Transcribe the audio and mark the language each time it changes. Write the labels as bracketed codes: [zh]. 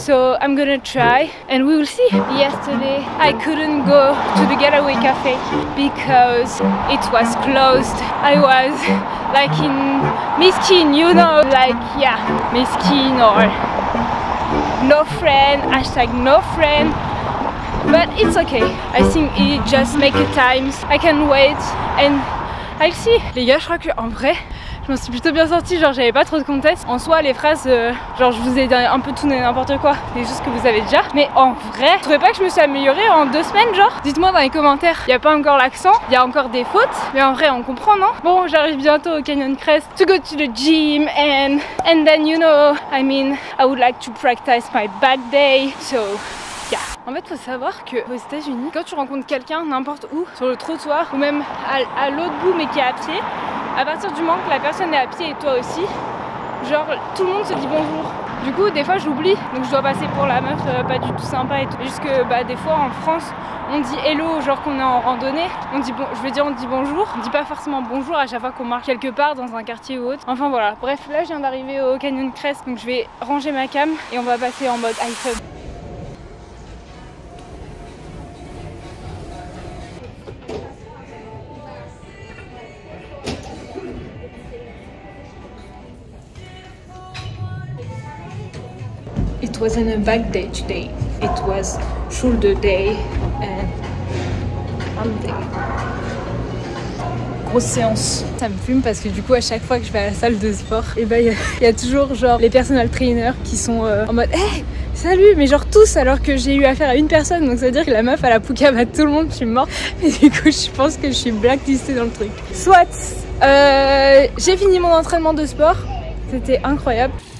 [en] So I'm gonna try and we will see. Yesterday I couldn't go to the Getaway Cafe because it was closed. I was like in miskin, you know, like miskin or no friend, hashtag no friend. But it's okay. I think it just make a times. I can wait and I'll see. [fr] Les gars, je crois que en vrai, je m'en suis plutôt bien sortie, genre j'avais pas trop de contexte. En soi, les phrases, genre je vous ai dit un peu tout n'importe quoi, des choses que vous avez déjà. Mais en vrai, je trouvais pas que je me suis améliorée en 2 semaines, genre. Dites-moi dans les commentaires, il y a pas encore l'accent, il y a encore des fautes, mais en vrai on comprend, non? Bon, j'arrive bientôt au [en] Canyon Crest to go to the gym and then you know, I mean, I would like to practice my back day, so yeah. [fr] En fait, faut savoir que aux États-Unis, quand tu rencontres quelqu'un n'importe où, sur le trottoir ou même à l'autre bout mais qui est à pied, à partir du moment que la personne est à pied et toi aussi, genre tout le monde se dit bonjour. Du coup, des fois j'oublie, donc je dois passer pour la meuf pas du tout sympa et tout. Juste que des fois en France, on dit hello, genre qu'on est en randonnée. On dit bon, je veux dire on dit bonjour. On dit pas forcément bonjour à chaque fois qu'on marche quelque part dans un quartier ou autre. Enfin voilà. Bref, là je viens d'arriver au Canyon Crest, donc je vais ranger ma cam et on va passer en mode iPhone. [en] It wasn't a back day today, it was shoulder day and arm day. [fr] Grosse séance. Ça me fume parce que du coup à chaque fois que je vais à la salle de sport, et il y a toujours genre les personal trainers qui sont en mode hey, salut, mais genre tous, alors que j'ai eu affaire à une personne, donc ça veut dire que la meuf à la poucave à tout le monde, je suis morte. Et du coup je pense que je suis blacklistée dans le truc. Soit j'ai fini mon entraînement de sport, c'était incroyable.